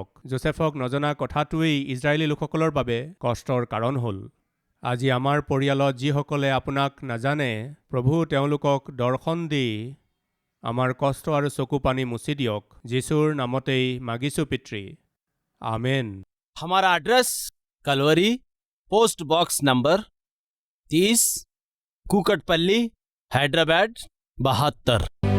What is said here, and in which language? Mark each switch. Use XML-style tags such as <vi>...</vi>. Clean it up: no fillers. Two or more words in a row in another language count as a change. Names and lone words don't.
<as>যোচেফক নজনা কথাটোৱেই ইজৰাইলী লোকসকলৰ বাবে কষ্টৰ কাৰণ হ'ল। আজি আমাৰ পৰিয়ালত যিসকলে আপোনাক নাজানে, প্ৰভু তেওঁলোকক দৰ্শন দি আমাৰ কষ্ট আৰু চকু পানী মুচি দিয়ক। যীশুৰ নামতেই মাগিছোঁ পিতৃ, আমেন।</as> <hi>हमारा एड्रेस कलवरी, पोस्ट बॉक्स नंबर 30, कुकटपल्ली, हैदराबाद 72।</hi>